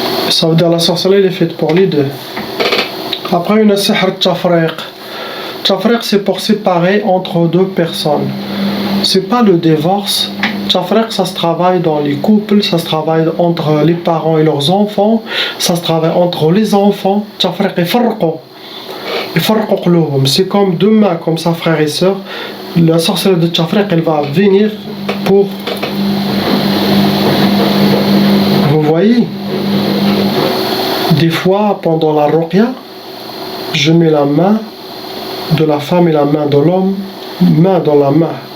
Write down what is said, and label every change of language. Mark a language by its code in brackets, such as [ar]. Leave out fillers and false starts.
[fr] Ça veut dire la sorcellerie est faite pour les deux. Après une sihr tafriq. Tafriq c'est pour séparer entre deux personnes. C'est pas le divorce. Tafriq ça se travaille dans les couples, ça se travaille entre les parents et leurs enfants, ça se travaille entre les enfants. [ar] Tafriq يفرقوا قلوبهم. [fr] C'est comme deux mains, comme ça, frères et sœurs. La sorcellerie de Tafriq, elle va venir pour... Vous voyez, Des fois, pendant la ruqya, je mets la main de la femme et la main de l'homme, main dans la main.